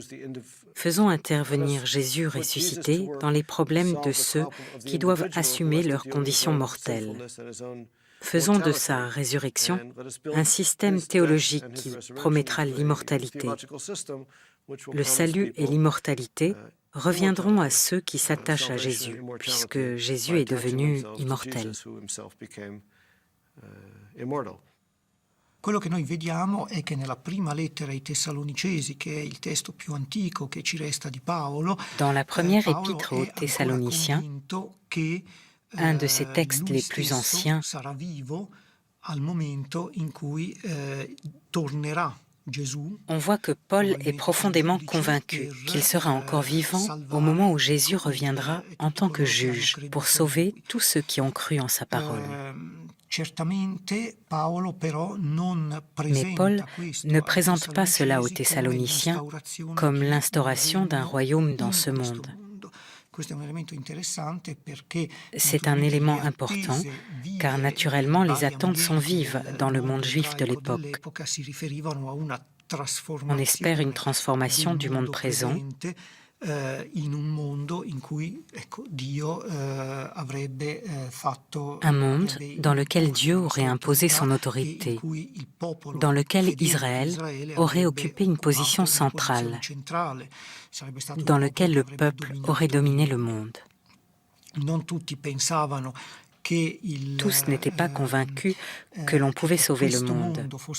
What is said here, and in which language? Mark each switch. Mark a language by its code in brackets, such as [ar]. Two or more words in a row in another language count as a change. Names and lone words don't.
[fr] Faisons intervenir Jésus ressuscité dans les problèmes de ceux qui doivent assumer leurs conditions mortelles. Faisons de sa résurrection un système théologique qui promettra l'immortalité. Le salut et l'immortalité reviendront à ceux qui s'attachent à Jésus, puisque Jésus est devenu immortel. [it] Quello che noi vediamo è che nella prima lettera ai Tessalonicesi, che è il testo più antico che ci resta di Paolo, [fr] Dans la première [it] Paolo [fr] épître [it] è [fr] aux [it] ancora [fr] Thessaloniciens, [it] convinto che [fr] un de ses textes [it] lui [fr] les plus [it] stesso [fr] anciens, [it] sarà vivo al momento in cui tornerà Gesù. [fr] on voit que Paul est profondément convaincu qu'il sera encore vivant au moment où Jésus reviendra en tant que juge pour sauver tous ceux qui ont cru en sa parole. [it] Certamente Paolo però non [fr] Mais Paul [it] presenta questo [fr] ne [it] ai [fr] présente pas cela aux Thessaloniciens Thessaloniciens comme l'instauration d'un royaume dans ce monde. [it] Questo è un elemento interessante perché [fr] C'est un élément important, car naturellement les attentes sont vives dans le monde juif de l'époque. On espère une transformation du monde présent [it] in un mondo in cui Dio avrebbe fatto [fr] un monde dans lequel Dieu aurait imposé son autorité, dans lequel Israël aurait occupé une position centrale, dans lequel le peuple aurait dominé le monde. Tous n'étaient pas convaincus que l'on pouvait sauver le monde.